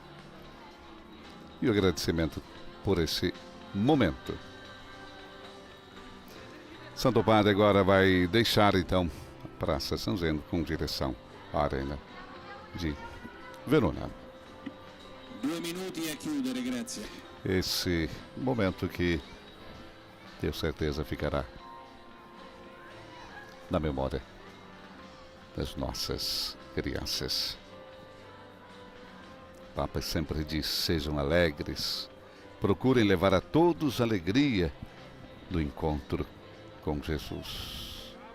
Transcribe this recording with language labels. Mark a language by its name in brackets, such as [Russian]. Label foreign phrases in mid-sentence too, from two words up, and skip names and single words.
[Portuguese] E o agradecimento por esse momento. Santo Padre agora vai deixar, então, a Praça São Zeno com direção à Arena de Verona. [Italian] 2 minuti a chiudere, grazie. [Portuguese] Esse momento que, tenho certeza, ficará na memória das nossas crianças. O Papa sempre diz: sejam alegres, procurem levar a todos a alegria do encontro com Jesus.